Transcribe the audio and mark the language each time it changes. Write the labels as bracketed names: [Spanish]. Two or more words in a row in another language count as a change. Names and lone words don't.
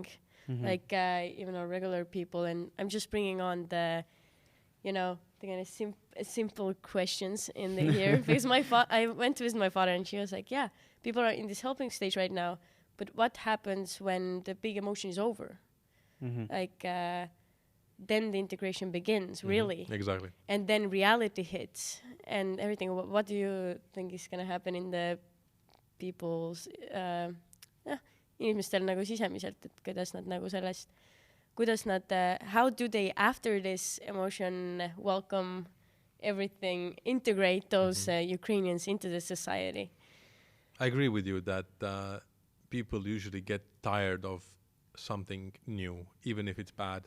[English] Like even our regular people, and I'm just bringing on the kind of simple questions in the here because I went to visit my father, and she was like, "Yeah, people are in this helping stage right now, but what happens when the big emotion is over? Like then the integration begins, really, exactly, and then reality hits and everything. What do you think is gonna happen in the people's [Estonian] inimestel nagu sisemiselt, et kuidas nad nagu sellest, [English] how do they after this emotion welcome everything, integrate those Ukrainians into the society? I agree with you that people usually get tired of something new, even if it's bad.